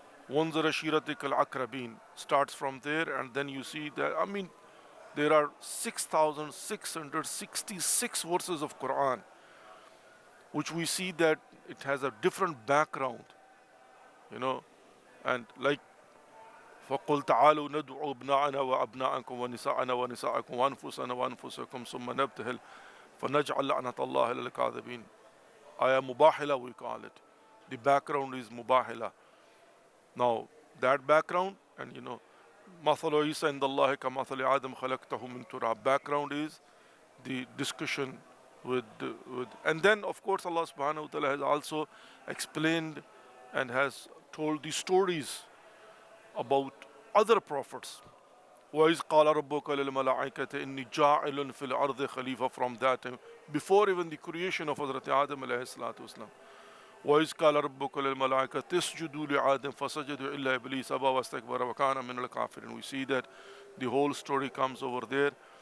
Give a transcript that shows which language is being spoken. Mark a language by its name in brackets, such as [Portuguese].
[Arabic] Wanzar ashiratik al-akrabin [English] starts from there, and then you see that, there are 6,666 verses of Quran, which we see that it has a different background, and like [Arabic] فَقُلْ تَعَالُوا نَدْعُوا أَبْنَاءَنَا وَأَبْنَاءَكُمْ وَنِسَاءَنَا وَنِسَاءَكُمْ وَأَنفُسَنَا وَأَنفُسَكُمْ ثُمَّ نَبْتَهِلْ فَنَجْعَلْ لَعْنَةَ اللَّهِ عَلَى الْكَاذِبِينَ. [English] Ayah Mubahila we call it. The background is Mubahila. Now that background, and [Arabic] مَثَلُ عِيسَى عِنْدَ اللَّهِ كَمَثَلِ آدَمَ خَلَقْتَهُ مِنْ تُرَابٍ. [English] Background is the discussion with and then of course Allah subhanahu wa ta'ala has also explained and has told the stories about other prophets. [Arabic] وَإِذْ قَالَ رَبُّكَ لِلْمَلَائِكَةِ إِنِّي جَاعِلٌ فِي الْأَرْضِ خَلِيفَةً. [English] From that time, before even the creation of Hazrat Adam alayhi salatu wasalam. [Arabic] وَإِذْ قَالَ رَبُّكَ لِلْمَلَائِكَةِ اسْجُدُوا لِآدَمَ فَسَجَدُوا إِلَّا إِبْلِيسَ أَبَى وَاسْتَكْبَرَ وَكَانَ مِنَ الْكَافِرِينَ. [English] We see that the whole story comes over there.